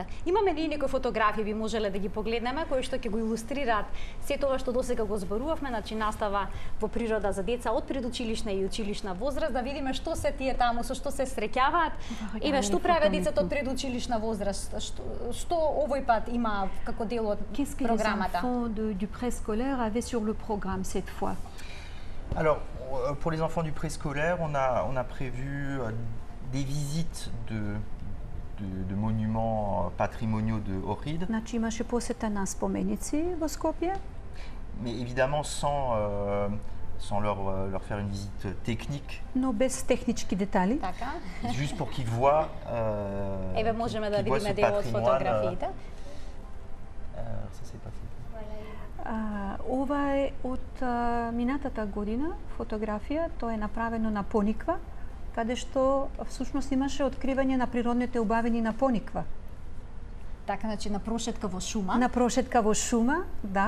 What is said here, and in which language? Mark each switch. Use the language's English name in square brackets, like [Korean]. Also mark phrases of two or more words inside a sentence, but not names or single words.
[Macedonian] Имаме ли некои фотографии би можеле да ги погледнеме кои што ќе го илустрираат се тоа што досега го зборувавме, значи настава во природа за деца од предучилишна и училишна возраст, да видиме што се тие таму, со што се среќаваат. Еве што прават децата од предучилишна возраст? Што овој пат има како дел од програмата? [French] Qu'est-ce que les enfants du préscolaire avaient sur le programme cette fois? Alors, pour les enfants du préscolaire, on a prévu des visites de monuments patrimoniaux de Ohrid. [Macedonian] Значи имаше посета на споменици во Скопје. [French] Mais évidemment sans leur faire une visite technique. [Macedonian] Но без технички детали. Така. [French] Juste pour qu'ils voient [Macedonian] Еве можеме да [French] qu'ils voient [Macedonian] видиме [French] ce [Macedonian] дел од [French] patrimoine, [Macedonian] фотографиите. [French] Ça c'est pas fait. [Macedonian] Ова е од минатата година фотографија, тоа е направено на Пониква, каде што всушност имаше откривање на природните убавини на Пониква. Така, значи на прошетка во шума. На прошетка во шума, да.